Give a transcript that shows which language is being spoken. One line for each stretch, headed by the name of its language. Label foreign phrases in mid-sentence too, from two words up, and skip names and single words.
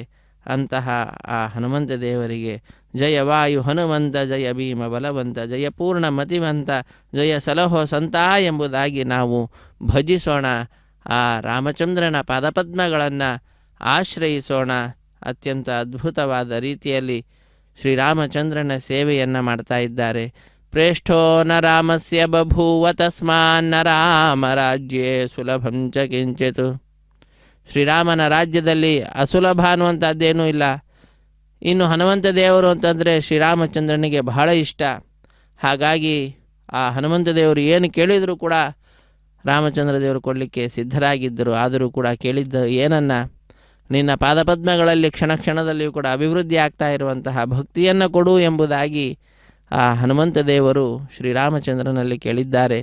Kannada: ಅಂತಹ ಆ ಹನುಮಂತ ದೇವರಿಗೆ ಜಯ ವಾಯು ಹನುಮಂತ, ಜಯ ಭೀಮ ಬಲವಂತ, ಜಯ ಪೂರ್ಣ ಮತಿವಂತ, ಜಯ ಸಲಹೋ ಸಂತ ಎಂಬುದಾಗಿ ನಾವು ಭಜಿಸೋಣ. ಆ ರಾಮಚಂದ್ರನ ಪಾದಪದ್ಮಗಳನ್ನು ಆಶ್ರಯಿಸೋಣ. ಅತ್ಯಂತ ಅದ್ಭುತವಾದ ರೀತಿಯಲ್ಲಿ ಶ್ರೀರಾಮಚಂದ್ರನ ಸೇವೆಯನ್ನು ಮಾಡ್ತಾ ಇದ್ದಾರೆ.
Sanskrit: ಪ್ರೇಷ್ಠೋ ನ ರಾಮಸ್ಯ ಬಭೂವ ತಸ್ಮಾನ್ನ ರಾಮ ರಾಜ್ಯೇ ಸುಲಭಂ ಚ ಕಿಂಚಿತ್.
Kannada: ಶ್ರೀರಾಮನ ರಾಜ್ಯದಲ್ಲಿ ಅಸುಲಭ ಅನ್ನುವಂಥದ್ದೇನೂ ಇಲ್ಲ. ಇನ್ನು ಹನುಮಂತ ದೇವರು ಅಂತಂದರೆ ಶ್ರೀರಾಮಚಂದ್ರನಿಗೆ ಬಹಳ ಇಷ್ಟ. ಹಾಗಾಗಿ ಆ ಹನುಮಂತ ದೇವರು ಏನು ಕೇಳಿದರೂ ಕೂಡ ರಾಮಚಂದ್ರ ದೇವರು ಕೊಡಲಿಕ್ಕೆ ಸಿದ್ಧರಾಗಿದ್ದರು. ಆದರೂ ಕೂಡ ಕೇಳಿದ್ದ ಏನನ್ನ, ನಿನ್ನ ಪಾದಪದ್ಮಗಳಲ್ಲಿ ಕ್ಷಣ ಕ್ಷಣದಲ್ಲಿಯೂ ಕೂಡ ಅಭಿವೃದ್ಧಿ ಆಗ್ತಾ ಇರುವಂತಹ ಭಕ್ತಿಯನ್ನು ಕೊಡು ಎಂಬುದಾಗಿ ಆ ಹನುಮಂತ ದೇವರು ಶ್ರೀರಾಮಚಂದ್ರನಲ್ಲಿ ಕೇಳಿದ್ದಾರೆ.